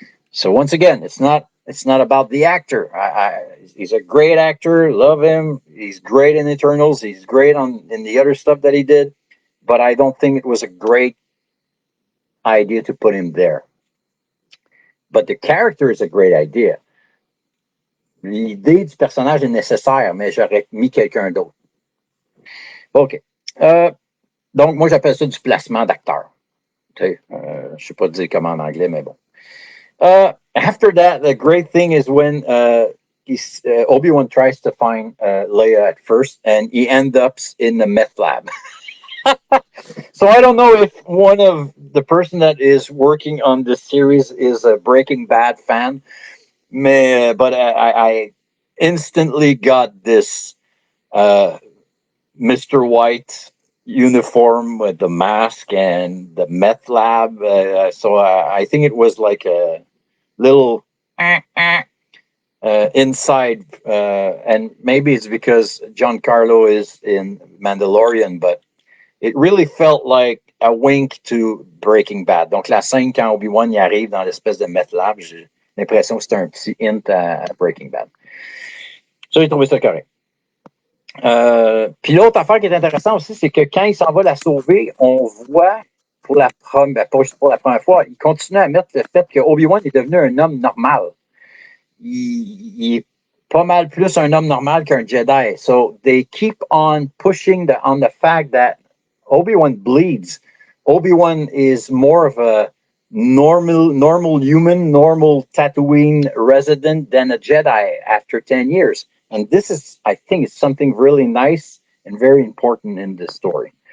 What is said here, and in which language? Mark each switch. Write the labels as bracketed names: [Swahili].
[English] So once again, it's not about the actor. He's a great actor, love him. He's great in Eternals. He's great in the other stuff that he did. But I don't think it was a great idea to put him there. But the character is a great idea. [French] L'idée du personnage est nécessaire, mais j'aurais mis quelqu'un d'autre. OK. Donc, moi, j'appelle ça du placement d'acteur. Je ne sais pas dire comment en anglais, mais bon. [English] After that, the great thing is when Obi-Wan tries to find Leia at first, and he ends up in the meth lab. So I don't know if one of the person that is working on this series is a Breaking Bad fan, but I instantly got this Mr. White uniform with the mask and the meth lab. So I think it was like a little inside, and maybe it's because Giancarlo is in Mandalorian, but it really felt like a wink to Breaking Bad. [French] Donc la scène quand Obi-Wan y arrive dans l'espèce de meth lab, j'ai l'impression que c'était un petit hint à Breaking Bad. Ça, j'ai trouvé ça correct. Puis l'autre affaire qui est intéressante aussi, c'est que quand il s'en va la sauver, on voit pour la première fois, il continue à mettre le fait que Obi-Wan est devenu un homme normal. Il est pas mal plus un homme normal qu'un Jedi. [English] So they keep on pushing on the fact that Obi-Wan bleeds. Obi-Wan is more of a normal human, normal Tatooine resident than a Jedi after 10 years. And this is, I think, it's something really nice and very important in this story.